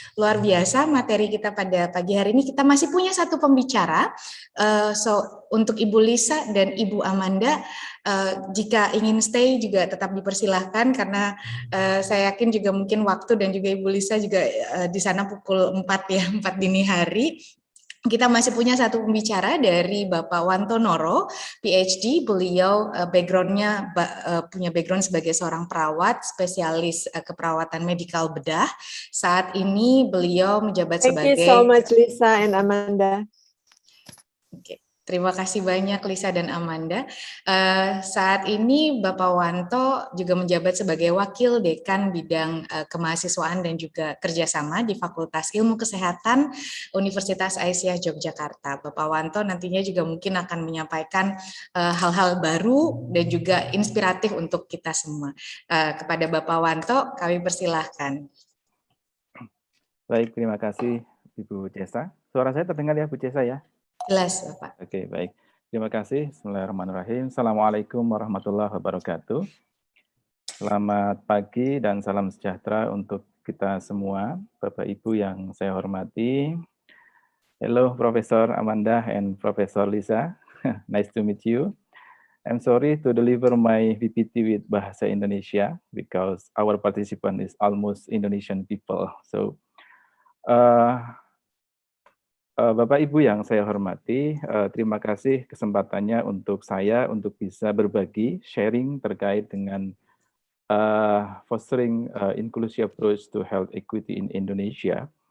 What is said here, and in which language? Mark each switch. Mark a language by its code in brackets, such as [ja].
[id] Luar biasa materi kita pada pagi hari ini. Kita masih punya satu pembicara, untuk Ibu Lisa dan Ibu Amanda, jika ingin stay juga tetap dipersilahkan, karena saya yakin juga mungkin waktu, dan juga Ibu Lisa juga di sana pukul 4 dini hari. Kita masih punya satu pembicara dari Bapak Wanto Noro, PhD. Beliau background-nya punya background sebagai seorang perawat, spesialis keperawatan medikal bedah. Saat ini beliau menjabat sebagai... [en] Thank you so much Lisa and Amanda. [id] Oke. Terima kasih banyak Lisa dan Amanda. Saat ini Bapak Wanto juga menjabat sebagai Wakil Dekan Bidang Kemahasiswaan dan juga Kerjasama di Fakultas Ilmu Kesehatan Universitas Aisyah Yogyakarta. Bapak Wanto nantinya juga mungkin akan menyampaikan hal-hal baru dan juga inspiratif untuk kita semua. Kepada Bapak Wanto, kami persilahkan. Baik, terima kasih Ibu Cesa. Suara saya terdengar ya Bu Cesa ya? Jelas, Bapak. Oke, baik. Terima kasih. Bismillahirrahmanirrahim. Assalamualaikum warahmatullahi wabarakatuh. Selamat pagi dan salam sejahtera untuk kita semua, Bapak Ibu yang saya hormati. [en] Hello, Professor Amanda and Professor Lisa. Nice to meet you. I'm sorry to deliver my PPT with Bahasa Indonesia because our participant is almost Indonesian people. [id] So, Bapak Ibu yang saya hormati, terima kasih kesempatannya untuk saya untuk bisa berbagi, sharing terkait dengan [en] fostering inclusive approach to health equity in Indonesia.